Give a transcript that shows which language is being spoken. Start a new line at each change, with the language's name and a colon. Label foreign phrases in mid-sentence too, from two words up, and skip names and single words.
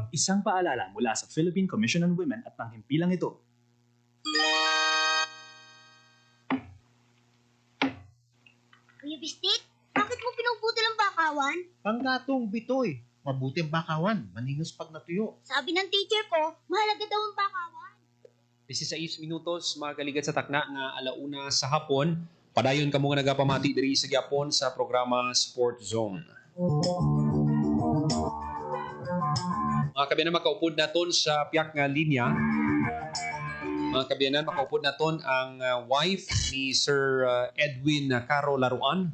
Filipino: Isang paalala mula sa Philippine Commission on Women at ng himpilang ito. Kuya Bistik, bakit mo pinuputol ang bakawan? Panggatong bitoy. Mabuti ang bakawan, maningos pag natuyo. Sabi ng teacher ko, mahalaga daw ang bakawan.
Hiligaynon: 16 minutos, mga kaligad sa takna nga alauna sa hapon. Padayon ka mga nagapamati diri sa Gyapon sa programa Sport Zone. Mga kabiyanan, makaupod naton sa piyak nga linya. Mga kabiyanan, makaupod naton ang wife ni Sir Edwin Caro Laruan.